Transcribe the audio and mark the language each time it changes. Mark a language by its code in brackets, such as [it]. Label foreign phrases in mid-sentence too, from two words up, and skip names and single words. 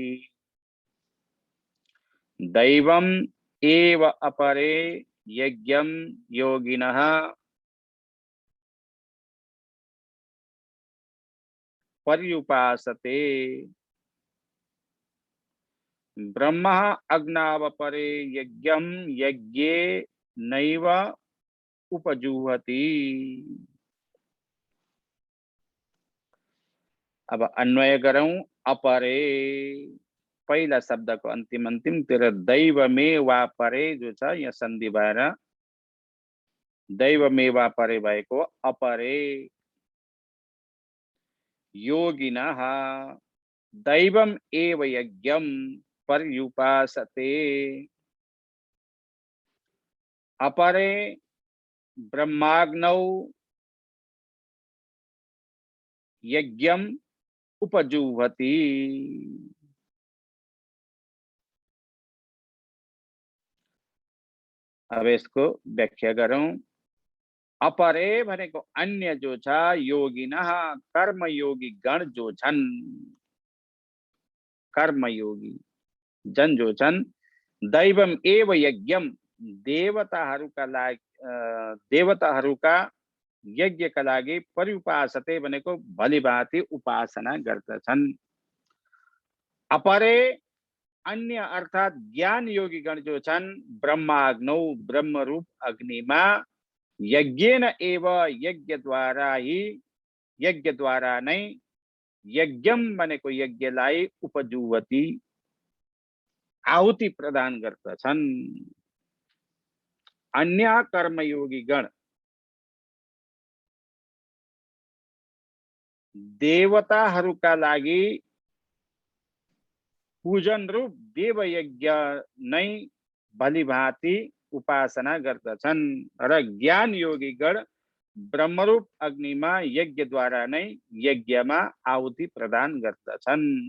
[sa] दैवम् एव अपरे यज्ञं योगिनः पर्युपासते। ब्रह्म अग्नावपरे यज्ञम यज्ञे नैव उपजुहति। [ne] अब अन्वय गरौं। अपरे पहिला शब्दको अन्तिम अन्तिमतिर [sa] दैवमे वा परे [ne] जो छ यहाँ सन्धि भएर [sa] दैवमे वा परे [ne] भएको [sa] अपरे योगिनः दैवम एव यज्ञम पर्युपासते। अपरे ब्रह्माग्नौ यज्ञम उपजुह्वति। [ne] अब यसको व्याख्या गरौं। अपरे भनेको अन्य जो छ योगिनः कर्मयोगी गण जो छन्, कर्मयोगी जन जो छन् [sa] दैवम एव यज्ञम [ne] देवताहरूका लागि देवताहरूका यज्ञका लागि पर्युपासते भनेको भलीभाँति उपासना गर्दछन्। अपरे अन्य अर्थात ज्ञान योगी गण जो छन् ब्रह्माग्नौ ब्रह्मरूप अग्निमा [sa] यज्ञेन एव [ne] यज्ञ द्वारा नै यज्ञम भनेको यज्ञलाई उपजुवती आहुति प्रदान गर्दछन्। अन्य कर्मयोगी गण देवताहरूका लागि पूजन रूप देवयज्ञ नै भलीभाँति उपासना गर्दछन् र ज्ञान योगी गण ब्रह्मरूप अग्निमा यज्ञद्वारा नै यज्ञमा आहुति प्रदान गर्दछन्।